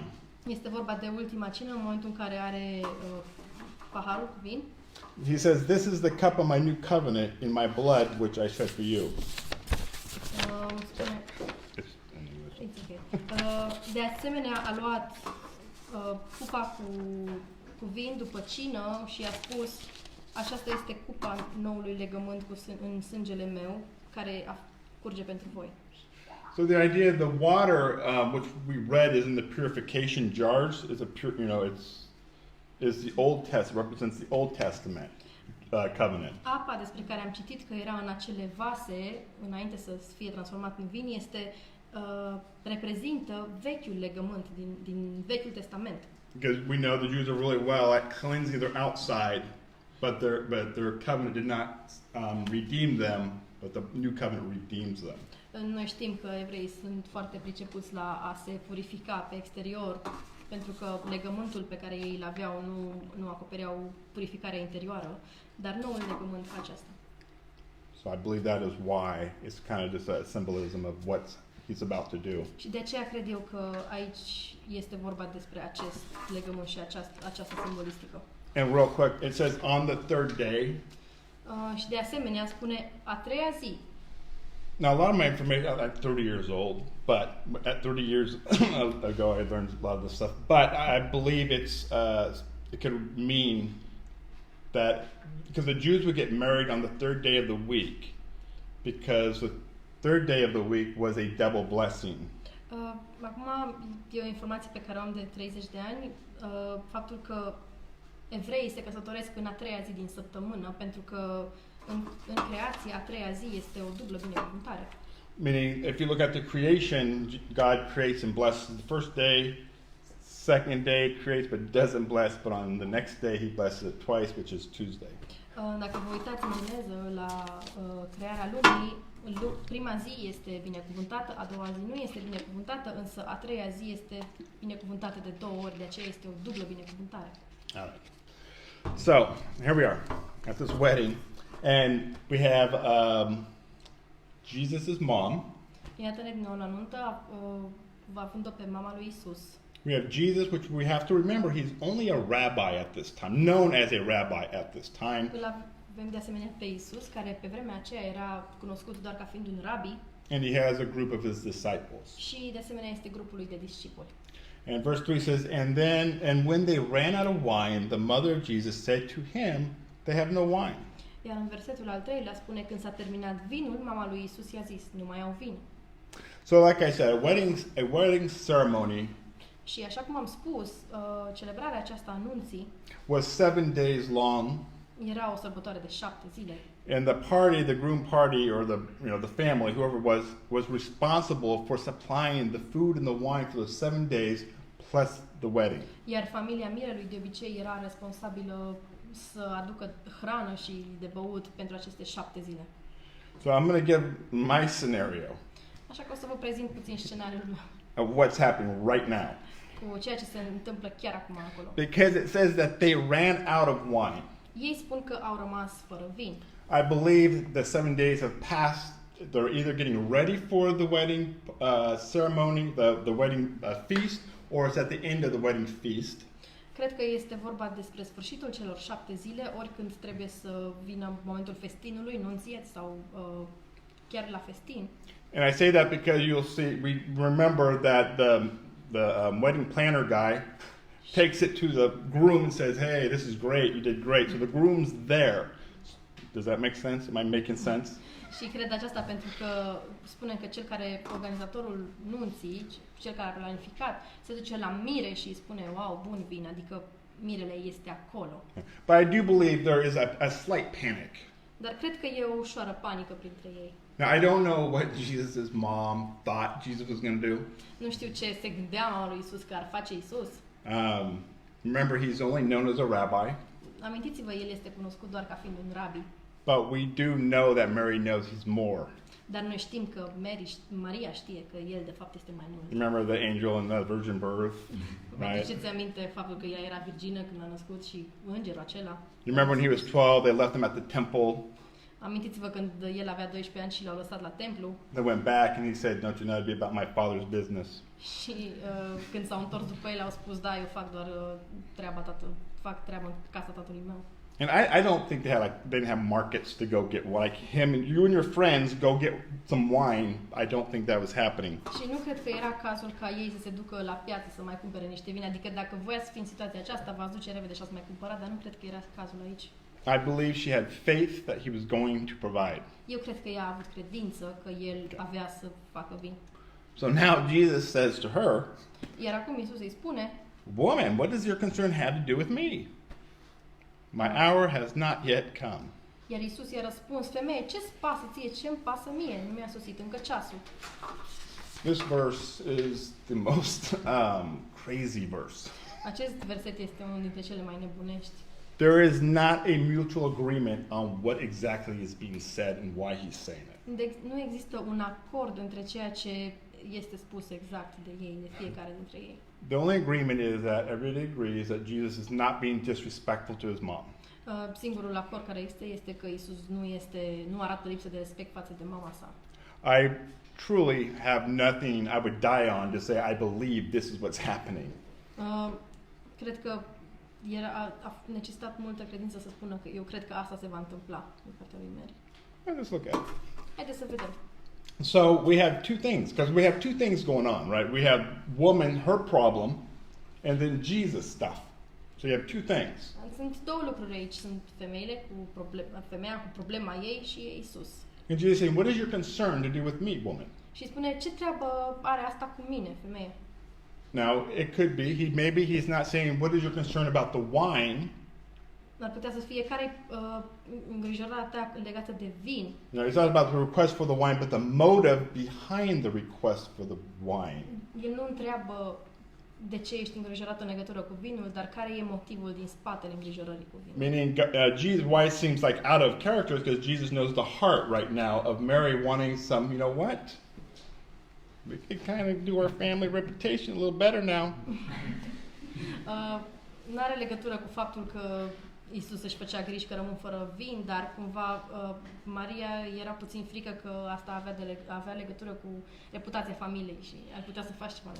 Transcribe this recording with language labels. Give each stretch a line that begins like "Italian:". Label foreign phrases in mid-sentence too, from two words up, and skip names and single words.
Romanian: Este vorba de ultima cină, în momentul în care are paharul cu vin.
English: He says, "This is the cup of my new covenant in my blood, which I shed for you."
Romanian: Spune,
English: It's in English. it's okay.
Romanian: De asemenea, a luat cupa cu vin după cină și a spus: aceasta este cupa noului legământ în sângele meu, care curge pentru voi.
English: So the idea, the water, which we read, is in the purification jars. Is a pure, is the Old Testament, represents the Old Testament covenant.
Romanian: Apa despre care am citit că era în acele vase, înainte să fie transformat în vin, reprezintă vechiul legământ din Vechiul Testament.
English: Because we know the Jews are really well at cleansing their outside, but their covenant did not redeem them, but the new covenant redeems them.
Romanian: Noi știm că evreii sunt foarte pricepuți la a se purifica pe exterior, pentru că legământul pe care ei îl aveau nu acopereau purificarea interioară, dar noul legământ face asta.
English: So I believe that is why it's kind of just a symbolism of what he's about to do.
Romanian: Și de aceea cred eu că aici este vorba despre acest legământ și această simbolistică.
English: And real quick, it says on the third day.
Romanian: Și de asemenea spune a treia zi.
English: Now, a lot of my information, I'm like 30 years old, but at 30 years ago, I learned a lot of this stuff. But I believe it could mean that, because the Jews would get married on the third day of the week, because the third day of the week was a double blessing.
Romanian: Acum e o informație pe care o am de 30 de ani, faptul că evreii se căsătoresc în a treia zi din săptămână, pentru că în creație a treia zi este o dublă binecuvântare.
English: Meaning, if you look at the creation, God creates and blesses the first day, second day creates but doesn't bless, but on the next day he blesses it twice, which is Tuesday.
Romanian: Dacă vă uitați în engleză la crearea lumii, prima zi este binecuvântată, a doua zi nu este binecuvântată, însă a treia zi este binecuvântată de două ori, de aceea este o dublă binecuvântare.
English: All right. So, here we are at this wedding. And we have Jesus' mom.
Romanian: Iată-ne din nou la nuntă, va având-o pe mama lui Isus.
English: We have Jesus, which we have to remember, he's only a rabbi at this time, known as a rabbi at this time.
Romanian: Îl avem de asemenea pe Isus, care pe vremea aceea era cunoscut doar ca fiind un rabi.
English: And he has a group of his disciples.
Romanian: Și de asemenea este grupul lui de discipoli.
English: And verse 3 says, and when they ran out of wine, the mother of Jesus said to him, they have no wine.
Romanian: Iar în versetul al 3-lea spune, când s-a terminat vinul, mama lui Isus i-a zis, nu mai au vin.
English: So like I said, a wedding ceremony
Romanian: Și așa cum am spus, celebrarea aceasta a nunții
English: was 7 days long.
Romanian: era o sărbătoare de 7 zile.
English: And the groom party, or the family, whoever was responsible for supplying the food and the wine for the 7 days plus the wedding.
Romanian: Iar familia mirelui de obicei era responsabilă să aducă hrană și de băut pentru aceste 7 zile.
English: So I'm going to give my scenario
Romanian: Așa că o să vă prezint puțin scenariul meu
English: of what's happening right now.
Romanian: cu ceea ce se întâmplă chiar acum acolo.
English: Because it says that they ran out of wine.
Romanian: Ei spun că au rămas fără vin.
English: I believe the 7 days have passed. They're either getting ready for the wedding ceremony, the wedding feast, or it's at the end of the wedding feast.
Romanian: Cred că este vorba despre sfârșitul celor 7 zile, ori când trebuie să vină momentul festinului, nunție sau chiar la festin.
English: And I say that because you'll see, we remember that the wedding planner guy takes it to the groom and says, "Hey, this is great. You did great." So the groom's there. Does that make sense? Am I making sense?
Romanian: Și cred aceasta pentru că spune că organizatorul nunții, cel care a planificat, se duce la mire și îi spune, wow, bun vin, adică mirele este acolo.
English: But I do believe there is a slight panic.
Romanian: Dar cred că e o ușoară panică printre ei.
English: Now, I don't know what Jesus' mom thought Jesus was going to do.
Romanian: Nu știu ce se gândea mama lui Isus că ar face Isus.
English: Remember, he's only known as a rabbi.
Romanian: Amintiți-vă, el este cunoscut doar ca fiind un rabi.
English: But we do know that Mary knows he's more.
Romanian: Dar noi știm că Maria știe că el de fapt este mai mult.
English: Remember the angel and the virgin birth,
Romanian: Vă
English: right?
Romanian: aduceți aminte faptul că ea era virgină când a născut și îngerul acela?
English: You remember when he was 12, they left him at the temple.
Romanian: Amintiți-vă când el avea 12 ani și l-au lăsat la templu
English: They went back and he said, "Don't you know it'd be about my father's business?"
Romanian: și când s-au întors după el au spus, da, eu fac doar fac treaba în casa tatălui meu.
English: And I don't think they didn't have markets to go get like him and you and your friends go get some wine. I don't think that was happening.
Romanian: Și nu cred că era cazul ca ei să se ducă la piață să mai cumpere niște vine. Adică dacă voi ați fi în situația aceasta, v-ați duce repede și ați mai cumpărat, dar nu cred că era cazul aici.
English: I believe she had faith that he was going to provide.
Romanian: Eu cred că ea a avut credință că el avea să facă vin.
English: So now Jesus says to her,
Romanian: Iar acum Iisus îi spune,
English: "Woman, what does your concern have to do with me? My hour has not yet come."
Romanian: iar Iisus i-a răspuns, femeie, ce-ți pasă ție, ce-mi pasă mie? Nu mi-a sosit încă ceasul.
English: This verse is the most crazy verse.
Romanian: Acest verset este unul dintre cele mai nebunești.
English: There is not a mutual agreement on what exactly is being said and why he's saying it.
Romanian: Nu există un acord între ceea ce este spus exact de ei, de fiecare dintre ei.
English: The only agreement is that everybody agrees that Jesus is not being disrespectful to his mom.
Romanian: Singurul acord care există este că Iisus nu arată lipsă de respect față de mama sa.
English: I truly have nothing I would die on to say I believe this is what's happening.
Romanian: Cred că a necesitat multă credință să spună că eu cred că asta se va întâmpla în partea lui Mary.
English: Let's look at it.
Romanian: Haideți să vedem.
English: So we have two things, because we have two things going on, right? We have woman, her problem, and then Jesus stuff. So you have two things.
Romanian: Sunt două lucruri aici. Sunt femeia cu problema ei și Iisus.
English: And Jesus saying, "What is your concern to do with me, woman?"
Romanian: Și spune, ce treabă are asta cu mine, femeie?
English: Now, it could be, maybe he's not saying, "What is your concern about the wine?"
Romanian: Ar putea să fie care îngrijorarea ta legată de vin.
English: You know, it's not about the request for the wine, but the motive behind the request for the wine.
Romanian: El nu întreabă de ce ești îngrijorat în legătură cu vinul, dar care e motivul din spatele îngrijorării cu vinul.
English: Meaning, Jesus, why it seems like out of character is because Jesus knows the heart right now of Mary wanting some, you know what? We could kind of do our family reputation a little better now.
Romanian: Nu are legătură cu faptul că Iisus își făcea griji că rămân fără vin, dar cumva Maria era puțin frică că asta avea legătură cu reputația familiei și ar putea să faci ceva.